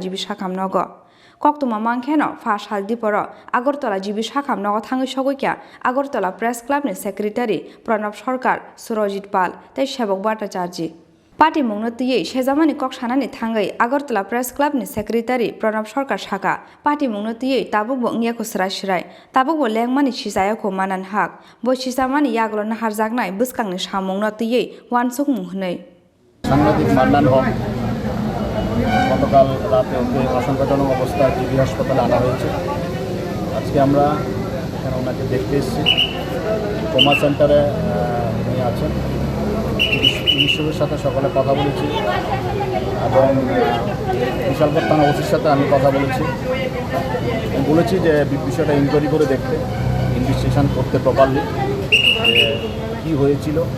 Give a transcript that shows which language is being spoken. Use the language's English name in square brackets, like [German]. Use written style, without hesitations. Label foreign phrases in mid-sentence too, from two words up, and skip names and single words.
[Kok Borok] jibi sakham nogo koktoma mankheno fas haldi poro agortala jibi sakham nogo thangui soguika agortala press club ni secretary Pranab Sarkar Surojit Pal te Sebok Bhattacharya Pati mungno tiyei sejamani kok sanani thangai Agartala Press Club ni Secretary Pranab Sarkar Saka Pati mungno tiyei tabukbo ngyako srai tabukbo lengmani sisayako manan hak bo sisamani yaglo naharjaknai bwskangni samungno tiyei wansuk mungnei [Bangla] সাংবাদিক মান্নান হক গতকাল রাতে ওকে আশঙ্কাজনক অবস্থায় জিবি হাসপাতালে আনা হয়েছে আজকে আমরা এখানে ওনাকে দেখতে এসেছি [English] trauma centre [Bangla] উনি আছেন চিকিৎসকের সাথে সকালে কথা বলেছি এবং বিশালগড় থানা ওসির সাথে আমি কথা বলেছি যে বিষয়টা ইনকোয়ারি করে দেখতে ইনভেস্টিগেশন করতে প্রপারলি যে কী হয়েছিল